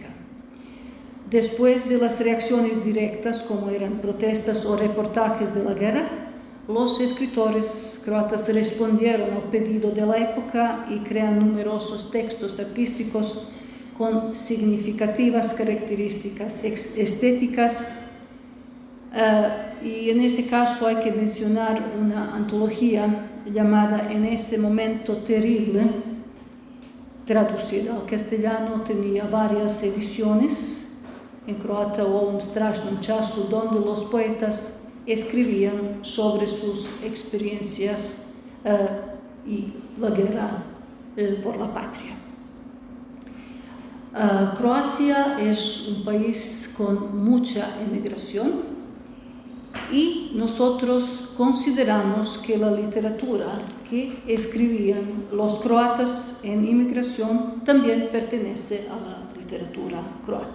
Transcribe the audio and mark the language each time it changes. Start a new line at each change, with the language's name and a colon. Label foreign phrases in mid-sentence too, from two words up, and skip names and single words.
Spanish: Después de las reacciones directas, como eran protestas o reportajes de la guerra, los escritores croatas respondieron al pedido de la época y crean numerosos textos artísticos con significativas características estéticas. Y en ese caso hay que mencionar una antología llamada En ese momento terrible, traducida al castellano, tenía varias ediciones. En croata
Croatian: u ovom strašnom času,
Spanish: donde los poetas escribían sobre sus experiencias y la guerra por la patria. Croacia es un país con mucha emigración y nosotros consideramos que la literatura que escribían los croatas en inmigración también pertenece a la literatura croata.